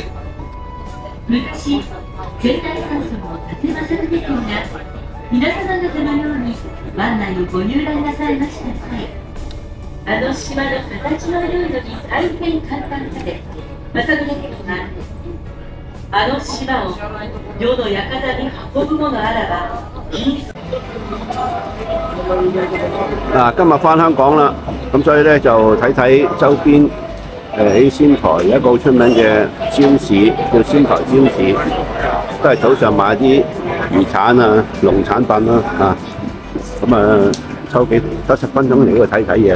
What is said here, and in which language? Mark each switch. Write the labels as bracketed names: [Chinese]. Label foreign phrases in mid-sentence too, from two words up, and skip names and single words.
[Japanese] 昔、仙台三村の伊達政宗公が皆様方のように湾内をご遊覧なさいました際、あの島の形の良いのに大変感嘆され、政宗公があの島を世の館に運ぶものあらば、 [Cantonese] 嗱，今日返香港啦，咁所以咧就睇睇周邊喺仙台有一個好出名嘅超市，叫仙台超市，都係早上買啲魚產啊、農產品啦咁抽10分鐘嚟呢度睇睇嘢啦。